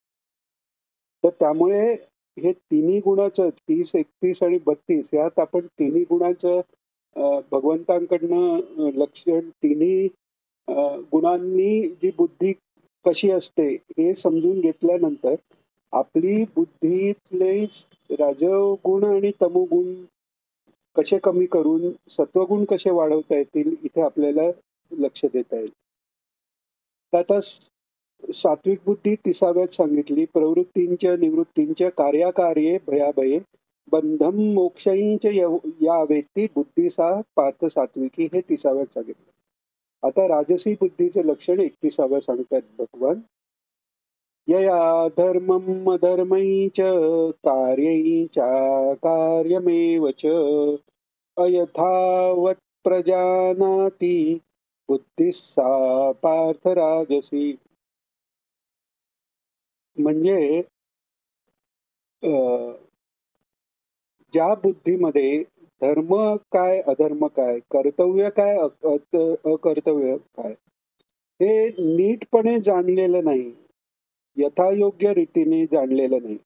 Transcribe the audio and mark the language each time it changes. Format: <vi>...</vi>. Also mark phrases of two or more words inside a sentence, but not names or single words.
<mr>तर त्यामुळे हे तिन्ही गुणाचं 30, 31 आणि 32 यात आपण तिन्ही गुणाचं भगवंतांकडनं लक्षण तिन्ही अ, गुणांनी जी बुद्धी कशी असते हे समजून घेतल्यानंतर आपली बुद्धीतले रजोगुण आणि तमोगुण कसे कमी करून सत्वगुण कसे वाढवता येतील इथे आपल्याला लक्ष देता येईल. तर आता सात्विक बुद्धी 30व्यात सांगितली.</mr> <sa>प्रवृत्तींच्या निवृत्तींच्या कार्याकार्ये भयाभये बंधम मोक्षांच या वेत्ती बुद्धिसा पार्थ सात्विकी</sa> <mr>हे 30व्यात सांगितलं. आता राजसी बुद्धीचे लक्षण 31व्या सांगतात भगवान.</mr> <sa>यया धर्मम अधर्मै च कार्यैः चाकार्यमेव च अयथावत् प्रजानाति बुद्धिः सा पार्थ राजसी.</sa> <mr>म्हणजे अ, ज्या बुद्धीमध्ये धर्म काय अधर्म काय, कर्तव्य काय अकर्तव्य काय हे नीटपणे जाणलेलं नाही, यथायोग्य रीतीने जाणलेलं नाही.</mr>